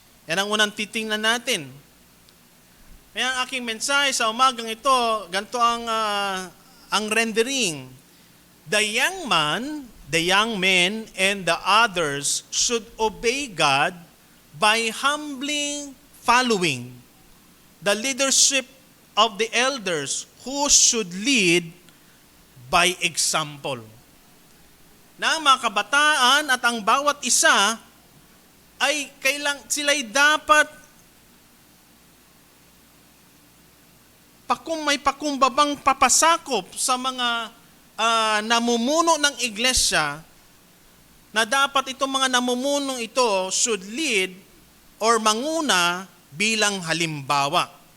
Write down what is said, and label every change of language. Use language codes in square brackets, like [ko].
[tl] Yan ang unang titingnan natin. Kaya ang aking mensahe sa umagang ito, ganito ang rendering. [en] The young men, and the others should obey God by humbly following the leadership of the elders who should lead by example. [tl] Na ang mga kabataan at ang bawat isa ay sila'y dapat may pakumbabang papasakop sa mga namumuno ng iglesia, na dapat itong mga namumunong ito [en] should lead [tl] or manguna bilang halimbawa.